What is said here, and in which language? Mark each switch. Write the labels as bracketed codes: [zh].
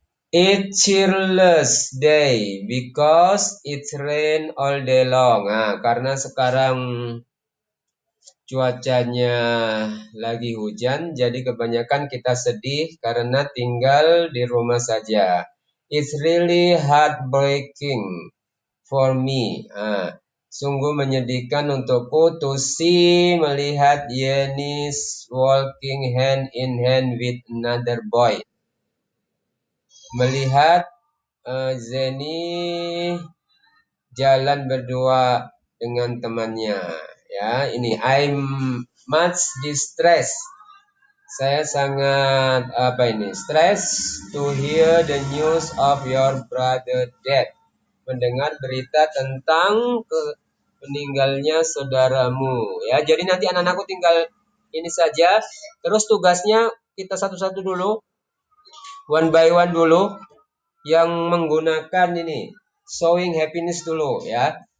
[en] It's cheerless day because it's rain all day long. [id] Nah, karena sekarang cuacanya lagi hujan, jadi kebanyakan kita sedih karena tinggal di rumah saja. [en] It's really heartbreaking for me. [id] Sungguh menyedihkan untukku [en] to see [id] melihat [en] Yenis walking hand in hand with another boy. [id] Melihat Zeni jalan berdua dengan temannya. Ya, ini [en] I'm much distressed. [id] Saya sangat apa ini? [en] Stress to hear the news of your brother death. [id] Mendengar berita tentang meninggalnya saudaramu. Ya, jadi nanti anak-anakku tinggal ini saja. Terus tugasnya kita satu-satu dulu, [en] one by one [id] dulu, yang menggunakan ini [en] showing happiness [id] dulu ya.